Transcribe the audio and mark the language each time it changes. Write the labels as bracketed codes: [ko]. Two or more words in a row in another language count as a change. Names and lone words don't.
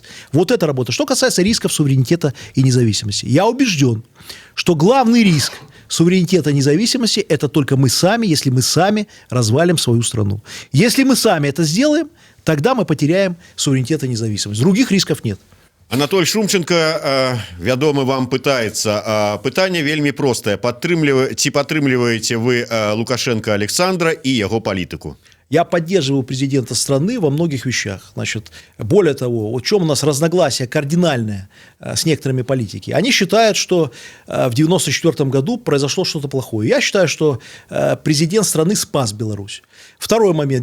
[ru] Вот это работа. Что касается рисков суверенитета и независимости. Я убежден, что главный риск суверенитета и независимости – это только мы сами, если мы сами развалим свою страну. Если мы сами это сделаем, тогда мы потеряем суверенитет и независимость. Других рисков нет. [be] Анатоль Шумченко, вядомы вам пытаецца. Пытанне вельмі простае. Ці падтрымліваеце вы Лукашенко Александра и яго палітыку? [ru] Я поддерживаю президента страны во многих вещах. Значит, более того, в чем у нас разногласие кардинальное с некоторыми политики. Они считают, что в 1994 году произошло что-то плохое. Я считаю, что президент страны спас Беларусь. Второй момент.